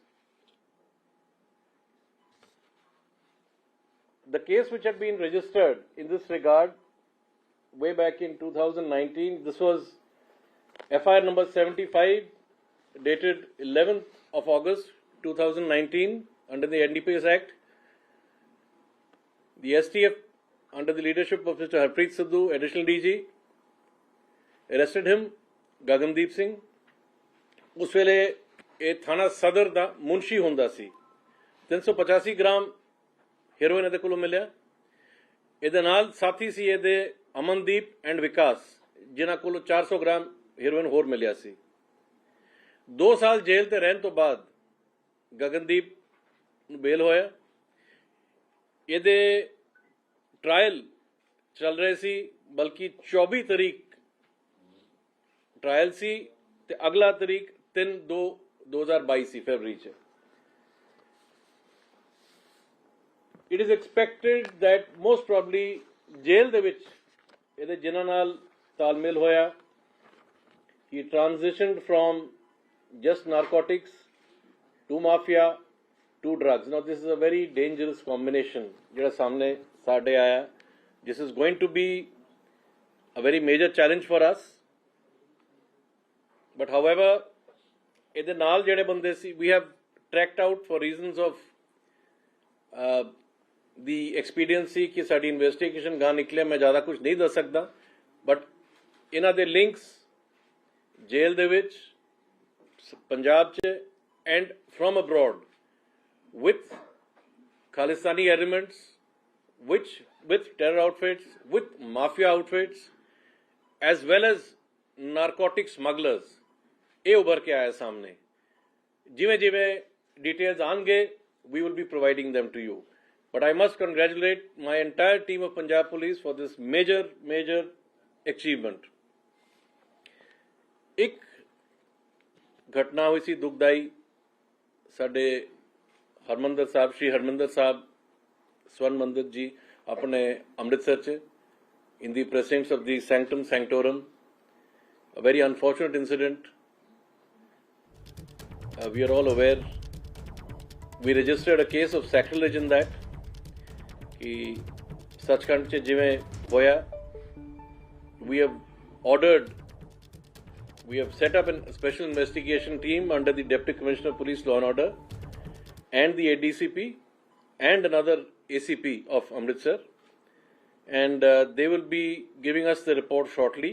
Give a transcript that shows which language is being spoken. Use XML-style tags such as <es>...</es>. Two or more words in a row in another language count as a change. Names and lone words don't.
<en>The case which had been registered in this regard way back in 2019, this was FIR number 75 dated 11th of August 2019 under the NDPS Act. The STF, under the leadership of Mr. Harpreet Sidhu, additional DG, arrested him, Gagandeep Singh.</en> <pa>ਉਸ ਵੇਲੇ ਯੇ ਥਾਣਾ ਸਦਰ ਦਾ ਮੁਨਸ਼ੀ ਹੁੰਦਾ ਸੀ। 385 ਗ੍ਰਾਮ ਹੈਰੋਇਨ ਇਹਦੇ ਕੋਲੋਂ ਮਿਲਿਆ। ਇਹਦੇ ਨਾਲ ਸਾਥੀ ਸੀ ਇਹਦੇ ਅਮਨਦੀਪ ਐਂਡ ਵਿਕਾਸ, ਜਿਨ੍ਹਾਂ ਕੋਲੋਂ 400 ਗ੍ਰਾਮ हेरोइन ਹੋਰ ਮਿਲਿਆ ਸੀ। 2 ਸਾਲ ਜੇਲ੍ਹ ਤੇ ਰਹਿਣ ਤੋਂ ਬਾਅਦ ਗਗਨਦੀਪ ਨੂੰ ਬੇਲ ਹੋਇਆ। ਇਹਦੇ ਟ੍ਰਾਇਲ ਚੱਲ ਰਹੇ ਸੀ, ਬਲਕਿ 24 ਤਰੀਕ ਟ੍ਰਾਇਲ ਸੀ ਤੇ ਅਗਲਾ ਤਰੀਕ 3/2/2022 ਸੀ ਫਰਵਰੀ 'ਚ।</pa> <en>It is expected that most probably</en> <pa>ਜੇਲ੍ਹ ਦੇ ਵਿੱਚ ਇਹਦੇ ਜਿਨ੍ਹਾਂ ਨਾਲ ਤਾਲਮੇਲ ਹੋਇਆ,</pa> <en>he transitioned from just narcotics to mafia to drugs. now this is a very dangerous combination</en> <pa>ਜਿਹੜਾ ਸਾਹਮਣੇ ਸਾਡੇ ਆਇਆ।</pa> <en>This is going to be a very major challenge for us. But however,</en> <pa>ਇਹਦੇ ਨਾਲ ਜਿਹੜੇ ਬੰਦੇ ਸੀ,</pa> <en>we have tracked out for reasons of the expediency</en> <pa>ਕਿ ਸਾਡੀ ਇਨਵੈਸਟੀਗੇਸ਼ਨ ਗਾਂ ਨਿਕਲਿਆ, ਮੈਂ ਜ਼ਿਆਦਾ ਕੁਝ ਨਹੀਂ ਦੱਸ ਸਕਦਾ, ਬਟ ਇਹਨਾਂ ਦੇ ਲਿੰਕਸ ਜੇਲ੍ਹ ਦੇ ਵਿੱਚ, ਪੰਜਾਬ 'ਚ</pa> <en>and from abroad with Khalistani elements, with terror outfits, with mafia outfits, as well as narcotic smugglers,</en> <pa>ਇਹ ਉੱਭਰ ਕੇ ਆਇਆ ਸਾਹਮਣੇ। ਜਿਵੇਂ ਜਿਵੇਂ details ਆਉਣਗੇ,</pa> <en>we will be providing them to you. But I must congratulate my entire team of Punjab Police for this major achievement.</en> <pa>ਇੱਕ ਘਟਨਾ ਹੋਈ ਸੀ ਦੁਖਦਾਈ, ਸਾਡੇ ਹਰਮੰਦਰ ਸਾਹਿਬ, ਸ਼੍ਰੀ ਹਰਮੰਦਰ ਸਾਹਿਬ ਸਵਰਨ ਮੰਦਿਰ ਜੀ ਆਪਣੇ ਅੰਮ੍ਰਿਤਸਰ 'ਚ,</pa> <en>in the presence of the sanctum sanctorum, a very unfortunate incident. We are all aware. We registered a case of sacrilege in that.</en> <pa>ਕਿ ਸਚਖੰਡ 'ਚ ਜਿਵੇਂ ਹੋਇਆ,</pa> <en>we have set up a special investigation team under the Deputy Commissioner of Police Law and Order and the ADCP and another ACP of Amritsar, and they will be giving us the report shortly.</en>